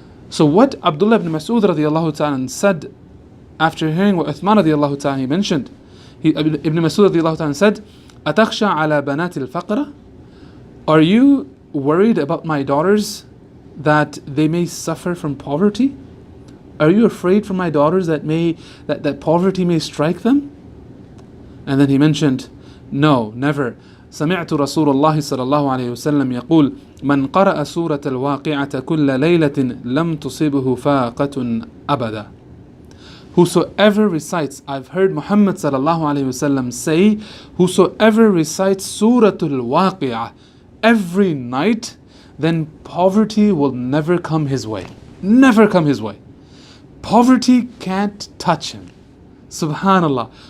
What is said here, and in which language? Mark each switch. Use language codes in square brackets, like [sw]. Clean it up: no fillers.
[en] So what Abdullah ibn Mas'ud radiyallahu ta'ala said after hearing what Uthman radiyallahu ta'ala he mentioned, Ibn Mas'ud radiyallahu ta'ala said, [ar] Atakhsha ala banati al-faqra? [en] Are you worried about my daughters that they may suffer from poverty? Are you afraid for my daughters that poverty may strike them? And then he mentioned, no, never. [ar] سمعت رسول الله صلى الله عليه وسلم يقول من قرأ سورة الواقعة كل ليلة لم تصبه فاقة أبدا. [en] Whosoever recites, I've heard Muhammad sallallahu alayhi wasallam say, whosoever recites Surah Al-Waqi'ah every night, then poverty will never come his way. Never come his way. Poverty can't touch him. Subhanallah.